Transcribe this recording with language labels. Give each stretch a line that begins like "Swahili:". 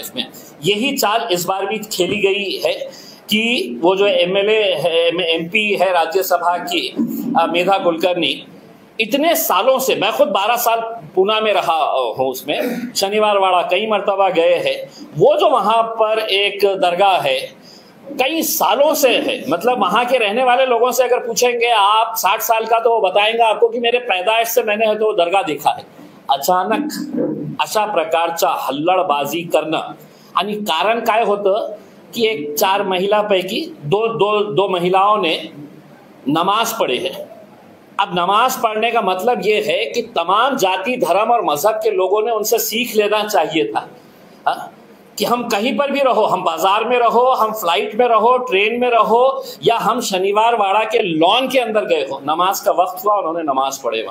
Hindi: इसमें यही चाल इस बार भी खेली गई है कि वो जो MLA है, MP है राज्यसभा की मेधा कुलकर्णी, इतने सालों से, मैं खुद 12 साल पूना में रहा हूँ, उसमें शनिवार वाड़ा कई मर्तबा गए हैं. वो जो वहाँ पर एक दरगाह है कई सालों से है, मतलब वहां के रहने वाले लोगों से अगर पूछेंगे आप 60 साल का तो वो बताएंगा आपको कि मेरे पैदाइश से मैंने है तो दरगाह देखा है.
Marathi: अचानक अशा प्रकारचा हल्लडबाजी करणं आणि कारण काय होतं की एक 4 महिलापैकी
Hindi: दो महिलाओं ने नमाज पढ़े है. अब नमाज पढ़ने का मतलब ये है कि तमाम जाति धर्म और मजहब के लोगों ने उनसे सीख लेना चाहिए था कि हम कहीं पर भी रहो, हम बाजार में रहो, हम फ्लाइट में रहो, ट्रेन में रहो, या हम शनिवार वाड़ा के लॉन के अंदर गए हो, नमाज का वक्त हुआ उन्होंने नमाज पढ़े.